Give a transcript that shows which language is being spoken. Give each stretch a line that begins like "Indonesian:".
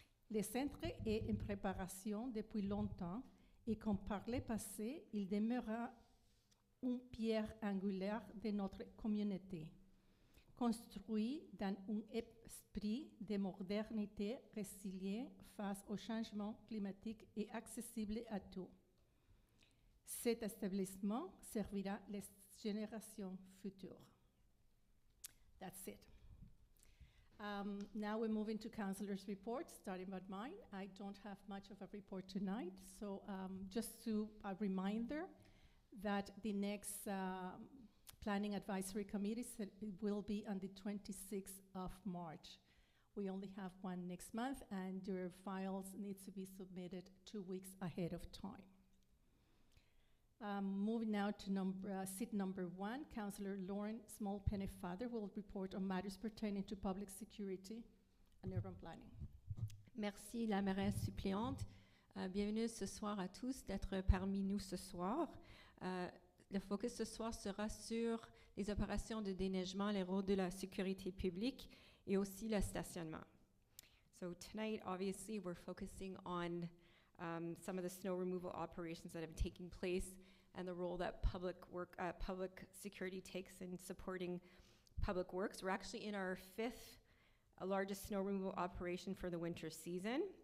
French: Le centre est en préparation depuis longtemps et comme par le passé, il demeurera une pierre angulaire de notre communauté, construit dans un esprit de modernité résilient face au changement climatique et accessible à tous. Cet établissement servira les générations futures.
English: That's it. Now we're moving to councillors' reports, starting with mine. I don't have much of a report tonight, so just a reminder that the next Planning Advisory Committee will be on the 26th of March. We only have one next month, and your files need to be submitted 2 weeks ahead of time. Moving now to seat number 1, Councillor Lauren Small-Pennefather will report on matters pertaining to public security and urban planning.
French: Merci, la mairesse suppléante. Bienvenue ce soir à tous d'être parmi nous ce soir. Le focus ce soir sera sur les opérations de déneigement, les rôles de la sécurité publique et aussi le stationnement.
English: So tonight, obviously, we're focusing on some of the snow removal operations that have taken place and the role that public security takes in supporting public works. We're actually in our 5th largest snow removal operation for the winter season.